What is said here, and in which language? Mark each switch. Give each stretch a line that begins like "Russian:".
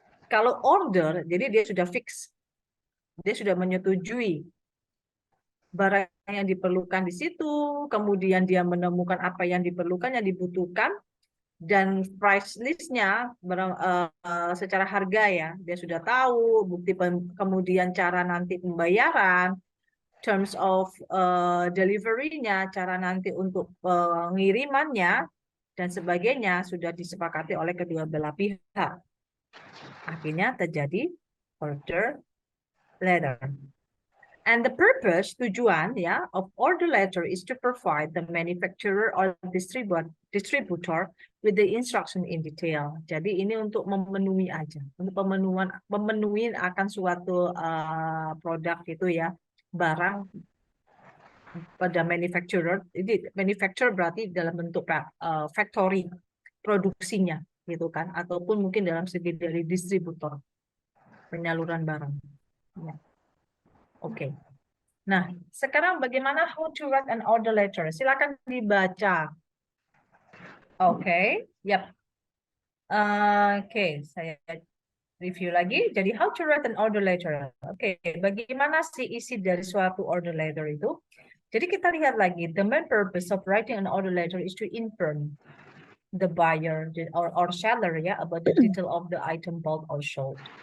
Indonesian: Kalau order, jadi dia sudah fix, dia sudah menyetujui barang yang diperlukan di situ, kemudian dia menemukan apa yang diperlukan, yang dibutuhkan, dan price list-nya secara harga ya, dia sudah tahu, kemudian cara nanti pembayaran, terms of delivery-nya, cara nanti untuk pengirimannya, dan sebagainya sudah disepakati oleh kedua belah pihak. Akhirnya terjadi order letter.
English: And the purpose,
Indonesian: tujuan ya,
English: of order letter is to provide the manufacturer or distributor with the instruction in detail.
Indonesian: Jadi ini untuk memenuhi aja, untuk memenuhi akan suatu produk itu ya, barang pada manufacturer. Jadi manufacturer berarti dalam bentuk factory produksinya gitu kan, ataupun mungkin dalam segi dari distributor penyaluran barang. Ya. Oke. Nah, sekarang bagaimana
English: how to write an order letter?
Indonesian: Silakan dibaca. Oke, yap. Oke, saya review lagi.
English: Jadi how to write an order letter?
Indonesian: Oke, bagaimana sih isi dari suatu order letter itu? Jadi kita lihat lagi,
English: the main purpose of writing an order letter is to inform the buyer or seller ya about the detail of the item bought or sold.